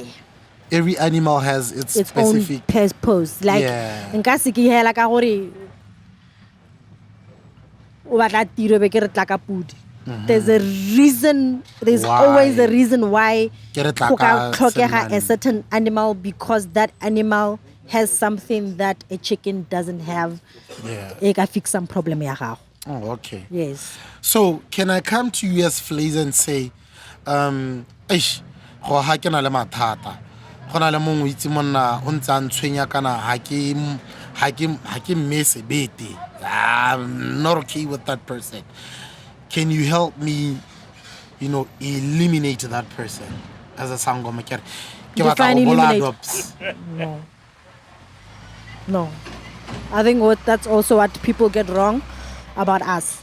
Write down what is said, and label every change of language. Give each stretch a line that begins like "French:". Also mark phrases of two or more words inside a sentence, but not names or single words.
English: Every animal has its specific own purpose. Like,
Tswana: nka se ke hela ka gore o batla tiro be ke re tla ka pudi.
English: There's a reason, there's always a reason why
Tswana: go ka tlhokega
English: a certain animal, because that animal has something that a chicken doesn't have.
Tswana: E ka
English: fix some problem
Tswana: ya gago.
English: Oh, okay. Yes. So, can I come to you as Flazer and say,
Tswana: eish, go ha ke na le mathata. Go na le mongwe o itse monna o ntse a ntshwenya kana ha ke mme sebete.
English: I'm not okay with that person. Can you help me, you know, eliminate that person as a Sangoma? Define eliminate. No. I think that's also what people get wrong about us.